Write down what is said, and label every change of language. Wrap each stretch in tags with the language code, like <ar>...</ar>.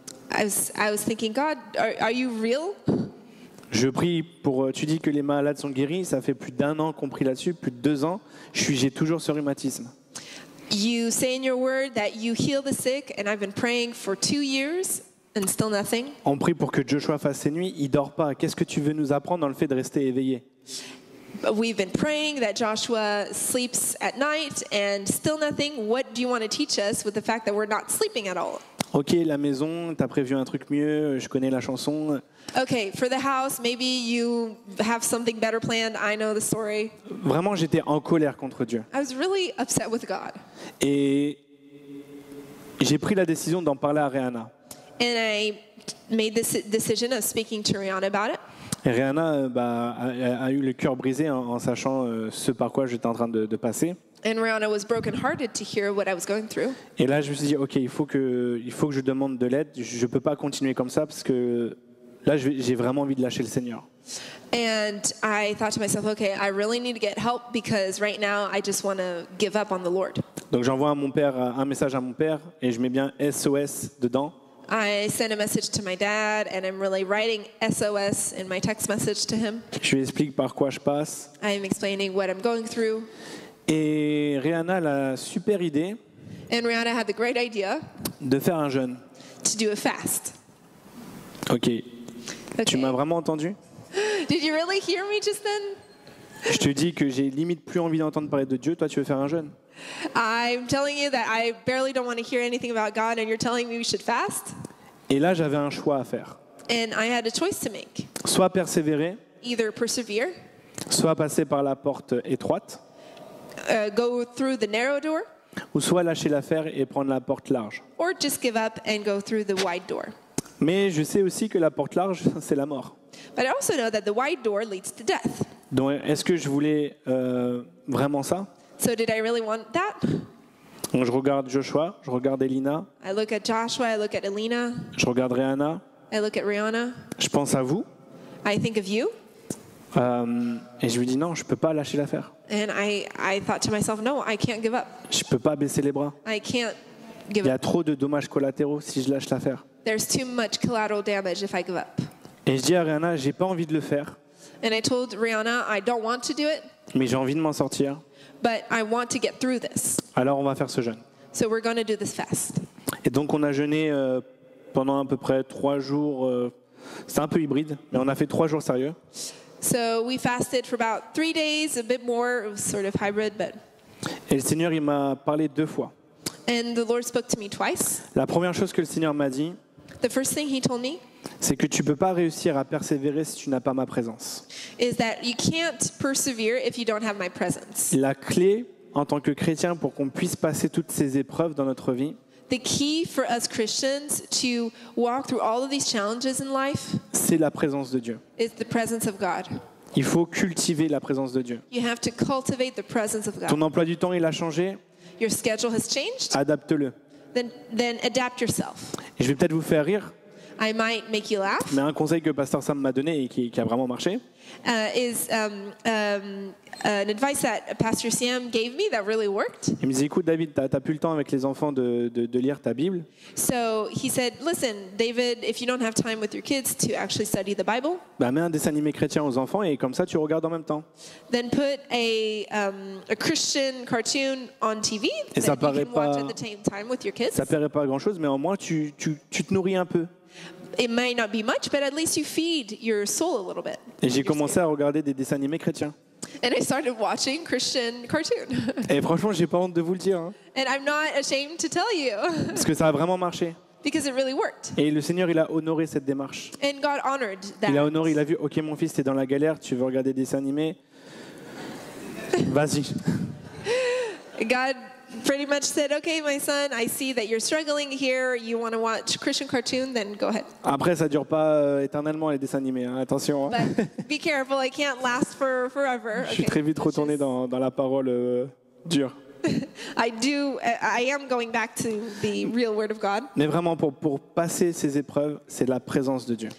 <en>I was thinking, God, are you real?</en> <fr>Je prie pour, tu dis que les malades sont guéris, ça fait plus d'1 an qu'on prie là-dessus, plus de 2 ans, j'ai toujours ce rhumatisme.</fr> <en>You say in your word that you heal the sick, and I've been praying for 2 years and still nothing.</en> <fr>On prie pour que Joshua fasse ses nuits, il dort pas. Qu'est-ce que tu veux nous apprendre dans le fait de rester éveillé?</fr> <en>But we've been praying that Joshua sleeps at night and still nothing. What do you want to teach us with the fact that we're not sleeping at all?</en> <fr>Ok, la maison, t'as prévu un truc mieux, je connais la chanson.</fr> <en>Okay, for the house, maybe you have something better planned. I know the story.</en> <fr>Vraiment, j'étais en colère contre Dieu.</fr> <en>I was really upset with God.</en> <fr>Et j'ai pris la décision d'en parler à Rihanna.</fr> <en>And I made this decision of speaking to Rihanna about it.</en> <fr>Et Rihanna a eu le cœur brisé en sachant ce par quoi j'étais en train de passer.</fr> <en>And Rihanna was brokenhearted to hear what I was going through.</en> <fr>Et là, je me suis dit, ok, il faut que je demande de l'aide. Je peux pas continuer comme ça parce que là, j'ai vraiment envie de lâcher le Seigneur.</fr> <en>And I thought to myself, okay, I really need to get help because right now I just want to give up on the Lord.</en> <fr>Donc j'envoie un message à mon père et je mets bien SOS dedans.</fr> <en>I sent a message to my dad and I'm really writing SOS in my text message to him.</en> <fr>Je lui explique par quoi je passe.</fr> <en>I'm explaining what I'm going through.</en> <fr>Et Rihanna a la super idée</fr> <en>And Rihanna had the great idea</en> <fr>de faire un jeûne.</fr> <en>to do a fast.</en> <fr>Ok.</fr> <en>Okay.</en> <fr>Tu m'as vraiment entendu?</fr> <en>Did you really hear me just then?</en> <fr>Je te dis que j'ai limite plus envie d'entendre parler de Dieu. Toi, tu veux faire un jeûne?</fr> <en>I'm telling you that I barely don't want to hear anything about God and you're telling me we should fast?</en> <fr>Et là, j'avais un choix à faire.</fr> <en>And I had a choice to make.</en> <fr>Soit persévérer,</fr> <en>Either persevere,</en> <fr>soit passer par la porte étroite,</fr> <en>go through the narrow door,</en> <fr>ou soit lâcher l'affaire et prendre la porte large.</fr> <en>or just give up and go through the wide door.</en> <fr>Mais je sais aussi que la porte large, c'est la mort.</fr> <en>But I also know that the wide door leads to death.</en> <fr>Donc, est-ce que je voulais vraiment ça?</fr> <en>So did I really want that?</en> <fr>Donc, je regarde Joshua, je regarde Elina,</fr> <en>I look at Joshua, I look at Elena,</en> <fr>je regarde Rihanna,</fr> <en>I look at Rihanna,</en> <fr>je pense à vous,</fr> <en>I think of you,</en> <fr>et je lui dis non, je peux pas lâcher l'affaire.</fr> <en>and I thought to myself, no, I can't give up.</en> <fr>Je peux pas baisser les bras.</fr> <en>I can't</en> <fr>Il</fr> <en>give</en> <fr>y a</fr> <en>up.</en> <fr>trop de dommages collatéraux si je lâche l'affaire.</fr> <en>There's too much collateral damage if I give up.</en> <fr>Et je dis à Rihanna, j'ai pas envie de le faire,</fr> <en>And I told Rihanna, I don't want to do it,</en> <fr>mais j'ai envie de m'en sortir.</fr> <en>but I want to get through this.</en> <fr>Alors on va faire ce jeûne.</fr> <en>So we're going to do this fast.</en> <fr>Et donc on a jeûné pendant à peu près 3 jours. C'était un peu hybride, mais on a fait 3 jours sérieux.</fr> <en>So we fasted for about 3 days, a bit more. It was sort of hybrid, but.</en> <fr>Et le Seigneur, il m'a parlé 2 fois.</fr> <en>And the Lord spoke to me twice.</en> <fr>La première chose que le Seigneur m'a dit,</fr> <en>The first thing He told me</en> <fr>c'est que tu peux pas réussir à persévérer si tu n'as pas ma présence.</fr> <en>is that you can't persevere if you don't have my presence.</en> <fr>La clé en tant que chrétien pour qu'on puisse passer toutes ces épreuves dans notre vie,</fr> <en>The key for us Christians to walk through all of these challenges in life</en> <fr>c'est la présence de Dieu.</fr> <en>is the presence of God.</en> <fr>Il faut cultiver la présence de Dieu.</fr> <en>You have to cultivate the presence of</en> <fr>Ton</fr> <en>God.</en> <fr>emploi du temps, il a changé,</fr> <en>Your schedule has changed,</en> <fr>adapte-le.</fr> <en>then adapt yourself.</en> <fr>Et je vais peut-être vous faire rire,</fr> <en>I might make you laugh.</en> <fr>mais un conseil que Pasteur Sam m'a donné et qui a vraiment marché,</fr> <en>Is an advice that Pastor Sam gave me that really worked.</en> <fr>il me dit, écoute David, t'as plus le temps avec les enfants de lire ta Bible,</fr> <en>So he said, listen, David, if you don't have time with your kids to actually study the Bible,</en> <fr>bah, mets un dessin animé chrétien aux enfants et comme ça tu regardes en même temps.</fr> <en>then put a Christian cartoon on TV</en> <fr>Et ça</fr> <en>that you can watch</en> <fr>pas-</fr> <en>at the same time with your kids.</en> <fr>Ça paierait pas grand-chose, mais au moins tu te nourris un peu.</fr> <en>It may not be much, but at least you feed your soul a little bit.</en> <fr>Et j'ai commencé à regarder des dessins animés chrétiens.</fr> <en>And I started watching Christian cartoon.</en> <fr>Et franchement, j'ai pas honte de vous le dire, hein,</fr> <en>And I'm not ashamed to tell you</en> <fr>parce que ça a vraiment marché.</fr> <en>because it really worked.</en> <fr>Et le Seigneur, il a honoré cette démarche.</fr> <en>And God honored</en> <fr>Il a</fr> <en>that.</en> <fr>honoré, il a vu, ok mon fils, t'es dans la galère, tu veux regarder des dessins animés, vas-y.</fr> <en>God pretty much said, okay, my son, I see that you're struggling here. You want to watch Christian cartoon? Then go ahead.</en> <fr>Après, ça dure pas éternellement les dessins animés, hein, attention. Hein.</fr> <en>But be careful. I can't last for forever.</en> <fr>Je suis</fr> <en>Okay.</en> <fr>très vite retourné dans la parole dure.</fr> <en>I am going back to the real word of God.</en> <fr>Mais vraiment, pour passer ces épreuves, c'est la présence de Dieu.</fr>